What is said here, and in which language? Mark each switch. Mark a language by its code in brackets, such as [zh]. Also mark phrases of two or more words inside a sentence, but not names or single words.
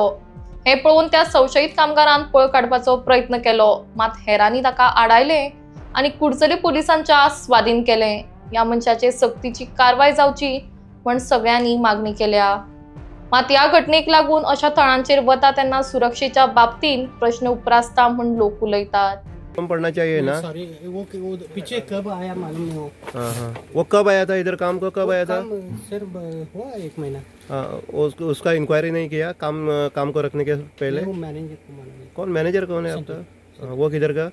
[kok] हें पळोवन त्या संशयीत कामगारान पळ काडपाचो प्रयत्न केलो, मात हेरांनी ताका आडायलें आनी कुडचले पुलिसांच्या स्वाधीन केलें. ह्या मनशाचे सक्तीची कारवाय जावची म्हण सगळ्यांनी मागणी केल्या. मात ह्या घटनेक लागून अशा थळांचेर वता तेन्ना सुरक्षेच्या बाबतींत प्रश्न उपरासता म्हण लोक उलयतात. [hi] पड़ना चाहिए ना? सॉरी वो पीछे कब आया मालूम नहीं हो। हाँ, वो कब आया था इधर काम को? कब आया था? सर हुआ 1 महीना। हाँ, उसका इंक्वायरी नहीं किया काम को रखने के पहले? वो मैनेजर को मालूम है। कौन मैनेजर कौन है आपका? वो किधर का?